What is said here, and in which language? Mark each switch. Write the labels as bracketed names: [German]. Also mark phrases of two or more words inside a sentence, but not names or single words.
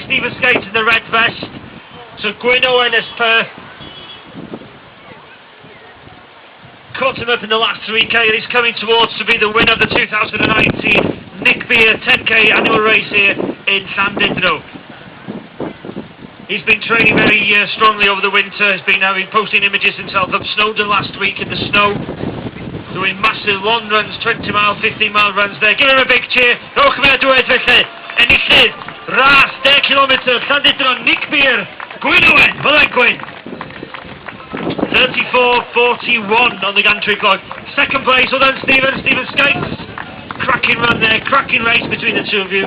[English] Stephen Skate's in the red vest, so Gwyn Owen has caught him up in the last 3K, and he's coming towards to be the winner of the 2019 Nick Beer 10K annual race here in Llandudno. He's been training very strongly over the winter, has been posting images himself up Snowdon last week in the snow, doing massive long runs, 20 mile, 15 mile runs there. Give him a big cheer. [Welsh] Rowch yn dwed felly. Enillydd, ras 10 km, Llandudno, Nick Beer, Gwyn Owen, fel Gwyn. [English] 34.41 on the gantry clock. Second place, well done Stephen Skates. Cracking run there, cracking race between the two of you.